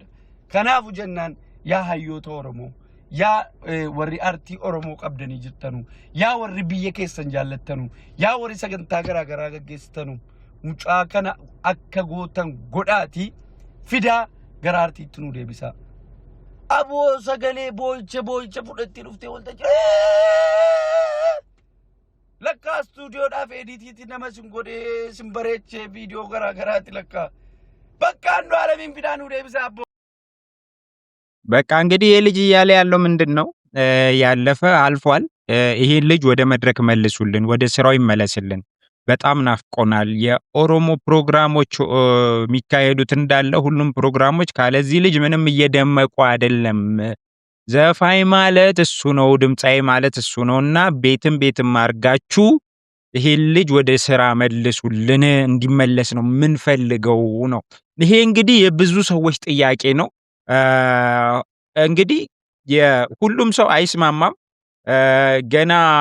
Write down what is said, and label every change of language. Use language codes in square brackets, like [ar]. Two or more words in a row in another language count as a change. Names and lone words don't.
[om] Kanaafu jennaan yaa hayyoota oromoo yaa warri artii oromoo qabdanii jirtanu yaa warri biyya keessan jaallattanu yaa warri sagantaa garaa garaa gaggeessitanu mucaa kana akka gootan godhaati fidaa gara artiitti nu deebisaa. Aboo sagalee boo'icha fudhattee dhuftee waltajjii lakkaa stuudiyoodhaaf ediitiitti nama sin godhee sin bareechee viidiyoo garaa garaatti lakkaa bakka አንዱ ዓለምን ፊዳ nu deebisaa abbo [am] በቃ እንግዲህ የልጅ እያለ ያለው ምንድን ነው? ያለፈ አልፏል። ይሄን ልጅ ወደ መድረክ መልሱልን፣ ወደ ስራው ይመለስልን። በጣም ናፍቆናል። የኦሮሞ ፕሮግራሞች የሚካሄዱት እንዳለ ሁሉም ፕሮግራሞች ካለዚህ ልጅ ምንም እየደመቁ አይደለም። ዘፋኝ ማለት እሱ ነው፣ ድምጻይ ማለት እሱ ነውና ቤትም አርጋችሁ ይሄን ልጅ ወደ ስራ መልሱልን፣ እንዲመለስ ነው ምን ፈልገው ነው። ይሄ እንግዲህ የብዙ ሰዎች ጥያቄ ነው። እንግዲህ የሁሉም ሰው አይስማማም። ገና